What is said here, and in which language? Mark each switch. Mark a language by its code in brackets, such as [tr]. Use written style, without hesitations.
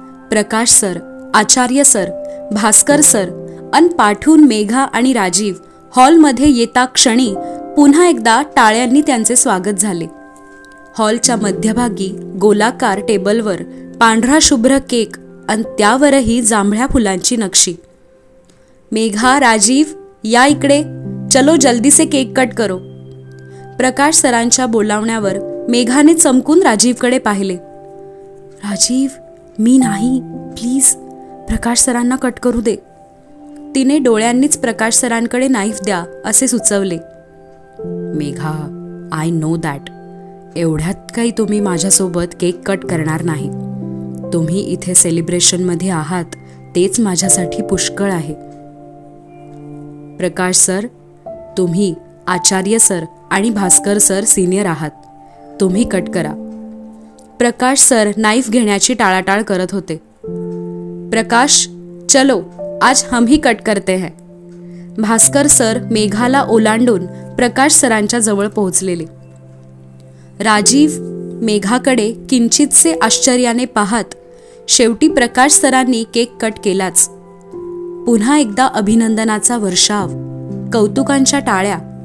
[mr] प्रकाश sir, आचार्य sir, Bhaskar sir अन पाठून मेघा आणि राजीव हॉलमध्ये येता क्षणी पुन्हा एकदा टाळ्यांनी त्यांचे स्वागत झाले. हॉलच्या मध्यभागी गोलाकार टेबलवर पांढरा शुभ्र केक आणि त्यावरही जांभळ्या फुलांची नक्षी. [hi] मेघा, राजीव, [mr] या इकडे, [hi] चलो जल्दी से केक कट करो. [mr] प्रकाश सरांच्या बोलावण्यावर मेघाने चमकून राजीवकडे पाहिले. राजीव, मी नाही, प्लीज प्रकाश सरांना कट करू दे. तिने डोळ्यांनीच प्रकाश सरांकडे नाईफ द्या असे सुचवले. Megha, [en] I know that. [mr] एवढ्यात काही तुम्ही माझ्यासोबत केक कट करणार नाही. तुम्ही इथे सेलिब्रेशनमध्ये आहात तेच माझ्यासाठी पुष्कळ आहे. प्रकाश सर, तुम्ही, आचार्य सर आणि भास्कर सर सिनियर आहात. तुम्ही कट करा. प्रकाश सर नाईफ घेण्याची टाळाटाळ करत होते. [hi] प्रकाश, चलो आज हम ही कट करते हैं. [mr] भास्कर सर मेघाला ओलांडून प्रकाश सरांच्या जवळ पोहोचलेले. राजीव मेघाकडे किंचितसे आश्चर्याने पाहत शेवटी प्रकाश सरांनी केक कट केलाच. पुन्हा एकदा अभिनंदनाचा वर्षाव, कौतुकांच्या टाळ्या.